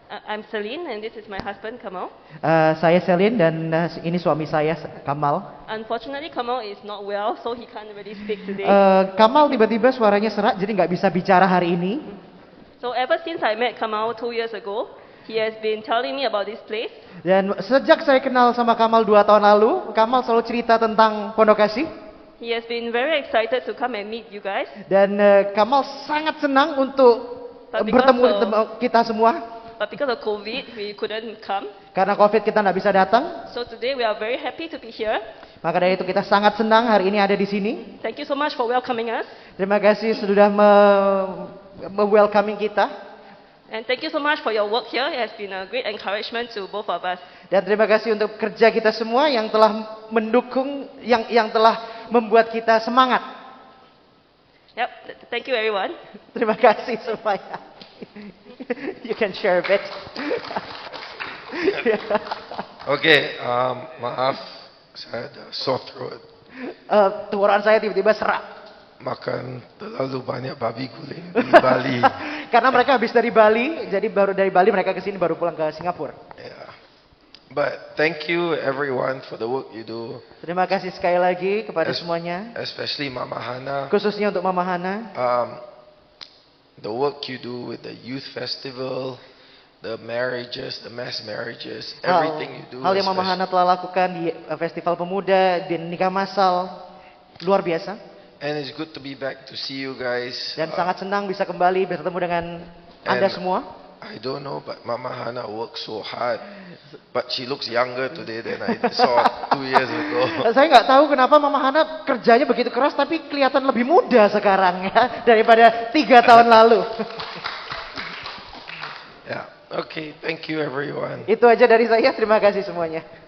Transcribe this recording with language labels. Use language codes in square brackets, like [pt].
[en] I'm Celine and this is my husband Kamal. [id] Saya Selin dan ini suami saya Kamal. [en] Unfortunately Kamal is not well so he can't really speak today. [id] Kamal tiba-tiba suaranya serak jadi nggak bisa bicara hari ini. [en] So ever since I met Kamal 2 years ago, he has been telling me about this place. [id] Dan sejak saya kenal sama Kamal 2 tahun lalu, Kamal selalu cerita tentang Pondok Kasih. [en] He has been very excited to come and meet you guys. [id] Dan Kamal sangat senang untuk bertemu kita semua. [en] But because of COVID, we couldn't come. [id] Karena COVID kita nggak bisa datang. [en] So today we are very happy to be here. [id] Maka dari itu kita sangat senang hari ini ada di sini. [en] Thank you so much for welcoming us. [id] Terima kasih sudah welcoming kita. [en] And thank you so much for your work here. It has been a great encouragement to both of us. [id] Dan terima kasih untuk kerja kita semua yang telah mendukung, yang telah membuat kita semangat. [en] Yep, thank you everyone. [id] Terima kasih semuanya. [en] You can share a bit. [id] Oke, maaf, saya ada [en] sore throat. [id] Tenggorokan saya tiba-tiba serak. Makan terlalu banyak babi guling di Bali. Karena mereka habis dari Bali, jadi baru dari Bali mereka ke sini baru pulang ke Singapura. Yeah. [en] But thank you everyone for the work you do. [id] Terima kasih sekali lagi kepada semuanya. [en] Especially Mama Hana. [id] Khususnya untuk Mama Hana. [en] The work you do with the youth festival, the marriages, the mass marriages, everything you do. [id] Hal yang Mama Hana telah lakukan di festival pemuda, di nikah massal, luar biasa. [en] And it's good to be back to see you guys. [id] Dan sangat senang bisa kembali bertemu dengan Anda semua. [en] I don't know, but Mama Hana works so hard. But she looks younger today than I saw 2 years ago. [id] Saya nggak tahu kenapa Mama Hana kerjanya begitu keras, tapi kelihatan lebih muda sekarang ya daripada 3 tahun lalu. [en] Yeah, okay, thank you everyone. [id] Itu aja dari saya, terima kasih semuanya.